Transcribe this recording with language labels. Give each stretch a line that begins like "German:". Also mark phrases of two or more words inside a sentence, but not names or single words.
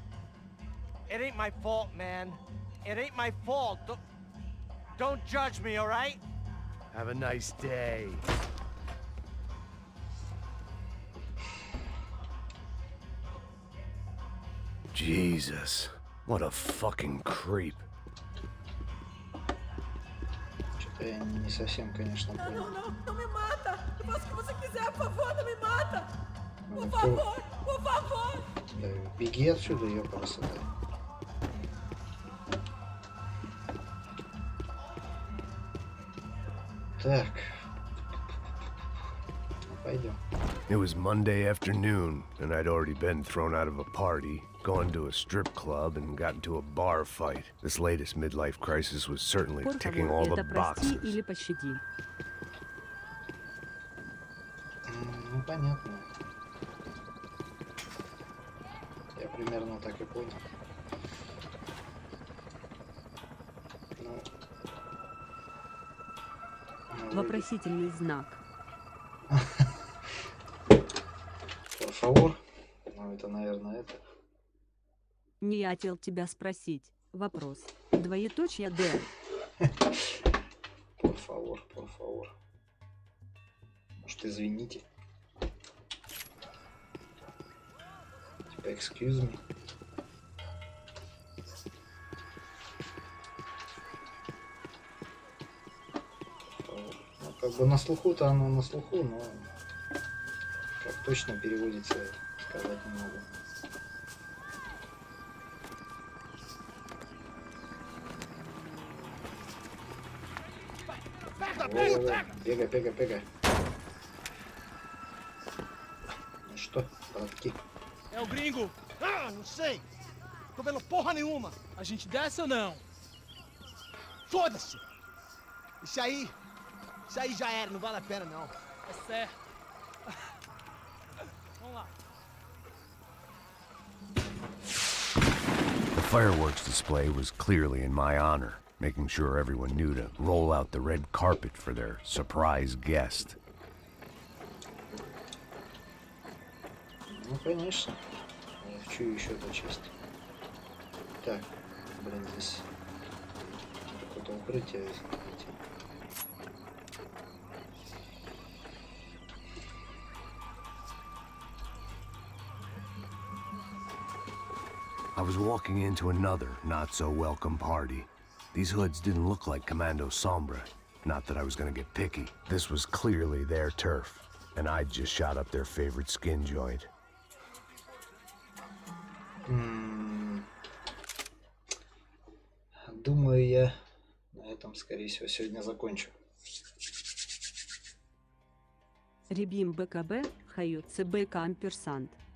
English: It ain't my fault, man. It ain't my fault. Don't judge me, all right? Have a nice day. Jesus, what a fucking creep.
Russian: Что-то я не совсем, конечно, понял.
Portuguese: Não me mata! Eu faço o que você quiser, por favor, não me mata!
Russian: Ну,
Portuguese: Por favor!
Russian: Да, беги отсюда, ее красота. Так. Пойдем.
English: It was Monday afternoon, and I'd already been thrown out of a party, gone to a strip club, and got into a bar fight. This latest midlife crisis was certainly
Portuguese: Por
English: ticking
Portuguese: favor,
English: all the
Russian: это прости
English: boxes.
Russian: или пощади. Ну, понятно. Я примерно так и понял. Ну, Вопросительный знак.
Portuguese: Por favor.
Russian: Ну, это, наверное, это. Не я хотел тебя спросить. Вопрос. Двоеточие Д.
Portuguese: Por favor, por favor.
Russian: Может, извините. Типа,
English: excuse me.
Russian: Ну, как бы на слуху-то оно на слуху, но как точно переводится, сказать не могу. Пега. Ну что, братки?
Portuguese: É o gringo! Ah, não sei! Tô vendo porra nenhuma! A gente desce ou não? Foda-se! Isso aí já era, não vale a pena não. É certo. Vamos lá.
English: The fireworks display was clearly in my honor, making sure everyone knew to roll out the red carpet for their surprise guest.
Russian: Ну, конечно. Я хочу еще-то честь. Так, блин, здесь какое-то укрытие.
English: I was walking into another not-so-welcome party. These hoods didn't look like Commando Sombra. Not that I was gonna get picky. This was clearly their turf, and I'd just shot up their favorite skin joint.
Russian: Думаю, я на этом, скорее всего, сегодня закончу. Ребим БКБ, хаю ЦБК амперсант.